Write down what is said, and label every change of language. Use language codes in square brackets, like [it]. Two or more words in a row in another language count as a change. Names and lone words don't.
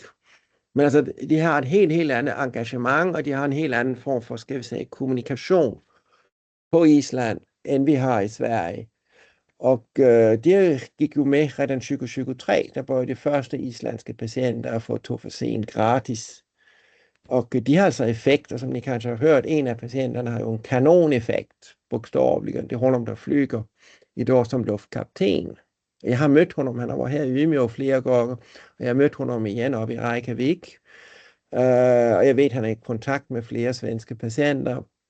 [da] Men altså, de har et helt andet engagement, og de har en helt anden form for, skal vi sige, kommunikation på Island, end vi har i Sverige. Og de gik jo med redan 2023, der var de første islandske patienter at få Tofersen gratis. Og de har altså effekter, som [sv] ni kanske [da] har hørt. En af patienterne har jo en kanoneffekt, bogstaveligt. Det er honom, der flyger i dag som luftkapten. Jeg har mødt honom, han har været her i Umeå flere gange, og jeg har mødt honom igen oppe i Reykjavik. Og jeg ved, at han er i kontakt med flere svenske patienter.